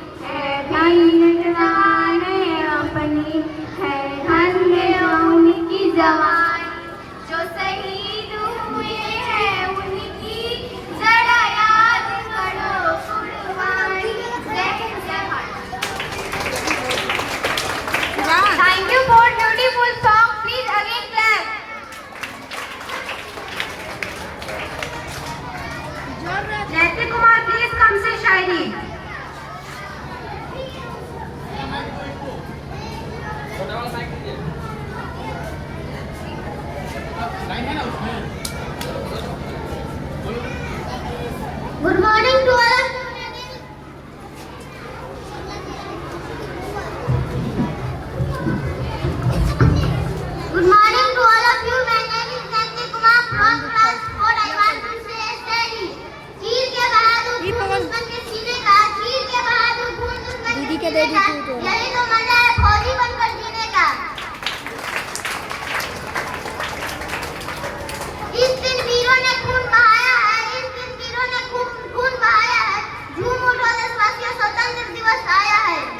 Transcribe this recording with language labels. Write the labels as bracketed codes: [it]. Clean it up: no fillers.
[hi] है धन्य जवाने अपनी, है धन्य उनकी जवानी, जो शहीद हुए हैं उनकी जरा याद करो कुर्बानी। जय हिंद, जय Bharat. [en] Thank you for beautiful song. Please again clap. Jayate Kumar please come से शायरी। Good morning to all of you. Good morning to all of you. My name is Jayate Kumar from class 4. I want to say a story. [hi] चीर के बहादुर खून दुश्मन के सीने का, चीर के बहादुर खून दुश्मन के सीने का, यही तो मजा है फौजी बनकर जीने का। इस दिन वीरों ने खून बहाया है, इस दिन वीरों ने खून बहाया है, झूम उठो देशवासियों, स्वतंत्र दिवस आया है।